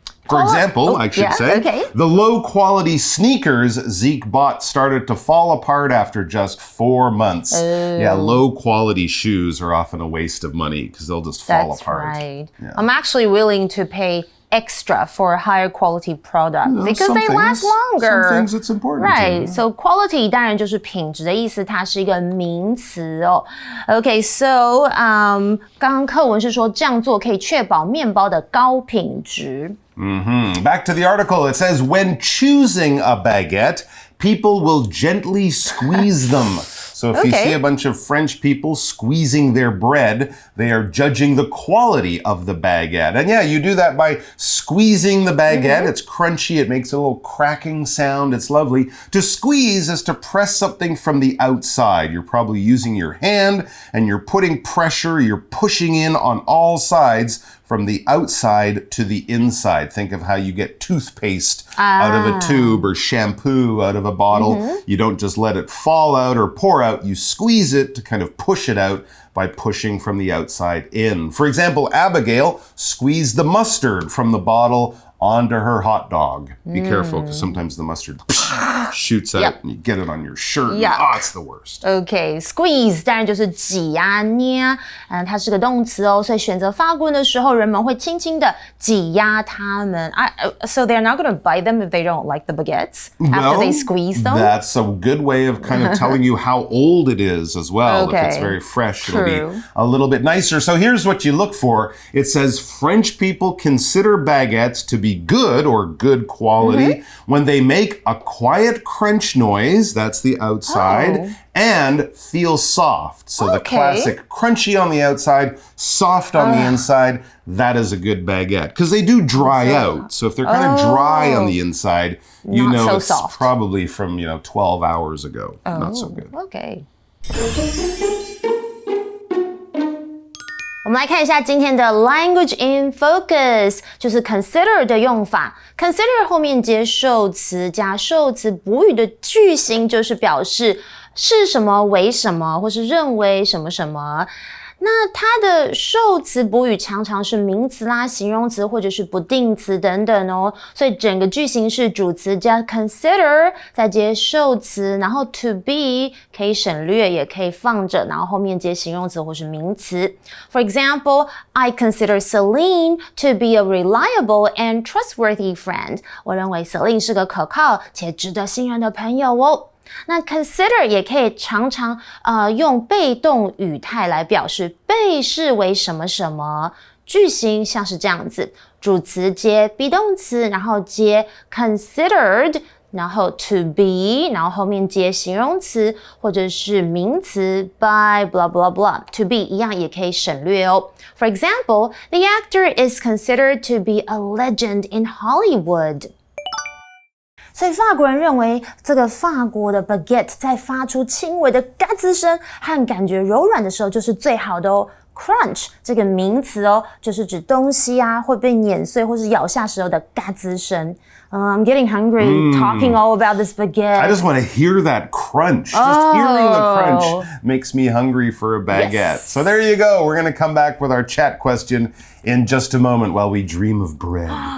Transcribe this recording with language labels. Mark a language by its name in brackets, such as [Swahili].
[English] For example, I should say, the low-quality sneakers Zeke bought started to fall apart after just 4 months. Yeah, low-quality shoes are often a waste of money because they'll just fall apart. That's right. Yeah. I'm actually willing to pay extra for a higher quality product because they last longer. Some things it's important Right. to. So quality [Chinese] 当然就是品质的意思，它是一个名词哦。 [English] Okay, so [Chinese] 刚刚课文是说这样做可以确保面包的高品质。 [English] Back to the article, it says, when choosing a baguette, people will gently squeeze them. So if you see a bunch of French people squeezing their bread, they are judging the quality of the baguette. And yeah, you do that by squeezing the baguette. It's crunchy. It makes a little cracking sound. It's lovely. To squeeze is to press something from the outside. You're probably using your hand and you're putting pressure. You're pushing in on all sides from the outside to the inside. Think of how you get toothpaste out of a tube or shampoo out of a bottle. You don't just let it fall out or pour out. You squeeze it to kind of push it out by pushing from the outside in. For example, Abigail squeezed the mustard from the bottle onto her hot dog. Be careful because sometimes the mustard shoots out and you get it on your shirt. Oh, it's the worst. [Chinese] Okay, squeeze 当然就是挤啊、捏啊，它是个动词哦，所以选择法棍的时候，人们会轻轻的挤压它们。 [English] So they're not going to buy them if they don't like the baguettes after they squeeze them? That's a good way of kind of telling you how old it is as well. If it's very fresh, it'll be a little bit nicer. So here's what you look for. It says French people consider baguettes to be good or good quality when they make a quiet good crunch noise, that's the outside, and feel soft. So the classic crunchy on the outside, soft on the inside, that is a good baguette. Because they do dry out. So if they're kind of dry on the inside, you Not know so it's soft. probably from, 12 hours ago. Not so good. Okay. [Chinese] 我们来看一下今天的 [English] language in focus， [Chinese] 就是 consider 的用法。 consider 后面接受词加受词补语的句型，就是表示是什么为什么，或是认为什么什么。那它的受词补语常常是名词啦、形容词或者是不定词等等哦，所以整个句型是主词加 consider， 再接受词，然后 to be 可以省略，也可以放着，然后后面接形容词或是名词。 [English] For example, I consider Celine to be a reliable and trustworthy friend. [Chinese] 我认为 Celine 是个可靠且值得信任的朋友哦。那 consider 也可以常常用被动语态来表示被视为什么什么，句型像是这样子，主词接 be 动词，然后接 considered， 然后 to be， 然后后面接形容词或者是名词 [English] by blah blah blah。 [Chinese] to be 一样也可以省略哦。 [English] For example, the actor is considered to be a legend in Hollywood。 [Chinese] 所以法国人认为这个法国的 baguette 在发出轻微的嘎吱声和感觉柔软的时候就是最好的哦。 crunch 这个名词哦，就是指东西啊会被碾碎或是咬下时候的嘎吱声。 [English] I'm getting hungry talking all about this baguette. I just want to hear that crunch. Just hearing the crunch makes me hungry for a baguette. Yes. So there you go. We're going to come back with our chat question in just a moment while we dream of bread.